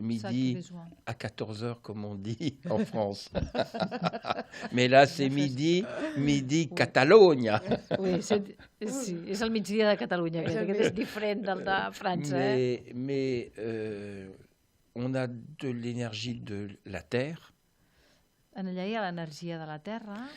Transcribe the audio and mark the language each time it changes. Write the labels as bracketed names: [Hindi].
[French] midi à 14h, comme on dit en France. Mais là, c'est midi Catalunya. Oui, [Catalan] sí, és el migdia de Catalunya, que és diferent del de França. [French] Mais on a de l'énergie de la terre. [Catalan] En allà hi ha l'energia de la terra.